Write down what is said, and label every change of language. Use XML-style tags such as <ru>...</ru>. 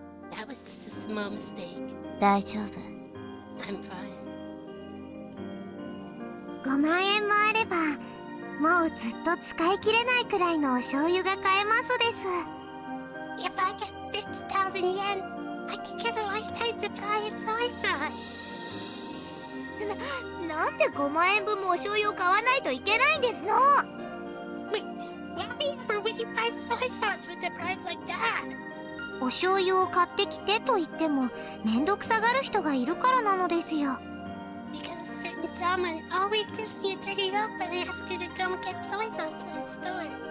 <en>That was just a small mistake.</en> <ja>大丈夫。</ja> <en>I'm fine.</en> <ja>5万円もあれば、もうずっと使い切れないくらいのお醤油が買えますです。</ja> <en>If I get 50,000 yen, I can get a lifetime supply of soy sauce.</en> <ja>なんで5万円分もお醤油を買わないといけないんですの</ja> <en>Why ever would you buy soy sauce with a price like that?</en> <ja>お醤油を買ってきてと言ってもめんどくさがる人がいるからなのですよ。</ja> <en>Because a certain someone always gives me a dirty look when I ask her to come get soy sauce from the store.</en>